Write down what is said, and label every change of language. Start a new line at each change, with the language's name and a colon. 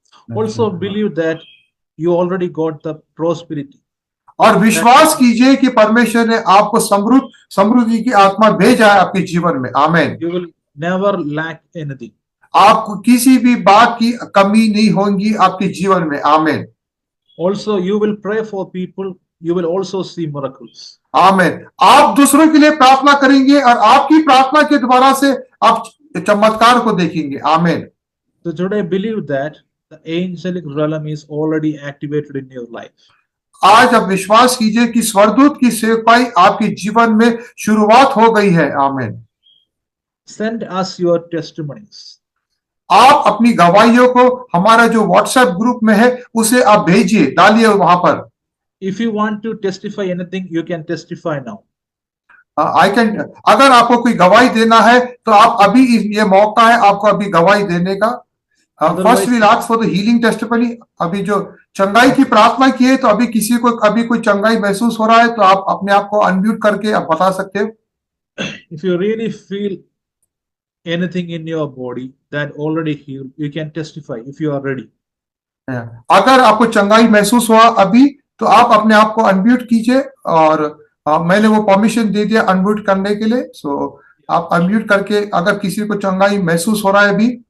English: Also believe that you already got the prosperity.
Hindi: और विश्वास कीजिए कि परमेश्वर ने आपको समृद्धि की आत्मा भेजा है आपके जीवन में। आमीन।
English: You will never lack anything.
Hindi: आपको किसी भी बात की कमी नहीं होगी आपके जीवन में। आमीन।
English: Also, you will pray for people, you will also see miracles.
Hindi: आमीन। आप दूसरों के लिए प्रार्थना करेंगे और आपकी प्रार्थना के द्वारा से आप चमत्कार को देखेंगे। आमीन।
English: So today believe that the angelic realm is already activated in your life.
Hindi: आज आप विश्वास कीजिए कि स्वर्गदूत की सेवकाई आपके जीवन में शुरुआत हो गई है। आमीन।
English: Send us your testimonies.
Hindi: आप अपनी गवाहियों को हमारा जो व्हाट्सएप ग्रुप में है उसे आप भेजिए, डालिए वहां पर।
English: If you want to testify anything, you can testify now. I can,
Hindi: अगर आपको कोई गवाही देना है तो आप अभी ये मौका है आपको अभी गवाही देने का।
English: First we ask for the healing testimony.
Hindi: अभी जो चंगाई की प्रार्थना की है तो अभी किसी को अभी कोई चंगाई महसूस हो रहा है तो आप अपने आप को अनम्यूट करके आप बता सकते हो।
English: If you really feel anything in your body that already healed, you can testify if you are ready.
Hindi: अगर आपको चंगाई महसूस हुआ अभी तो आप अपने आप को अनम्यूट कीजिए और मैंने वो परमिशन दे दिया अनम्यूट करने के लिए। सो आप अनम्यूट करके अगर किसी को चंगाई महसूस हो रहा है अभी,